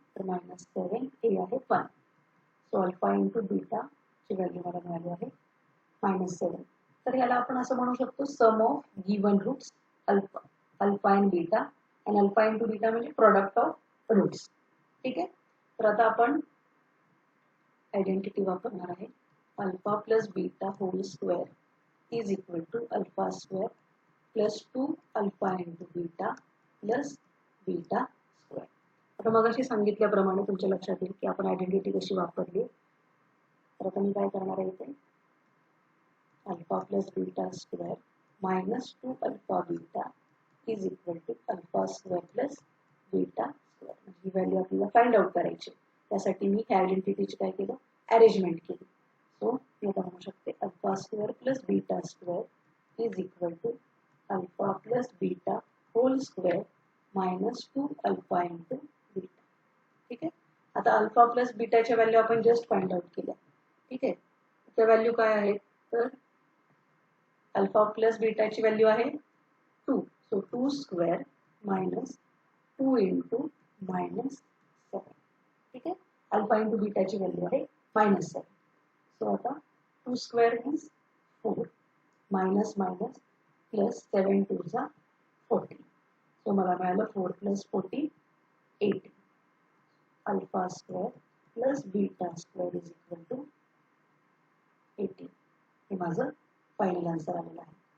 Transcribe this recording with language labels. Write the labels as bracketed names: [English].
[Marathi] तर -7, a आहे 1. So alpha into beta ची व्हॅल्यू मला मिळाली आहे -7. तर याला आपण असं म्हणू शकतो [English] Sum of given roots alpha and beta, and alpha into beta म्हणजे product of roots. [Marathi] ठीक आहे. तर आता आपण आयडेंटिटी वापरणार आहे. [English] Alpha plus beta whole square is equal to alpha square plus 2 alpha into beta plus beta square. [Marathi] आता मगाशी सांगितल्याप्रमाणे तुमच्या लक्षात येईल की आपण आयडेंटिटी कशी वापरली. तर आता मी काय करणार आहे इथे [English] Alpha plus beta square -2 alpha beta is equal to alpha square plus beta square. [Marathi] He value आपल्याला फाइंड आउट करायची. त्यासाठी मी आयडेंटिटीची काय केलं? [English] Arrangement केली. So [Marathi] मी आता म्हणू शकते [English] Alpha square plus beta square is equal to alpha plus beta whole square -2 alpha into beta. [Marathi] ठीक आहे. आता अल्फा प्लस बीटाच्या व्हॅल्यू आपण जस्ट फाइंड आउट केल्या. ठीक आहे. त्या व्हॅल्यू काय आहेत? तर अल्फा प्लस बीटाची व्हॅल्यू आहे 2. [English] So 2 square -2 into -7. [Marathi] ठीक आहे. अल्फा इंटू बीटाची व्हॅल्यू आहे -7. [English] So आता 2 square means 4 minus minus plus 7 2 जा 40. So [Marathi] मला मिळालं [English] 4 plus 40 80. Alpha square plus beta square is equal to 80. [Marathi] हे माझं फायनल आन्सर आलेलं आहे.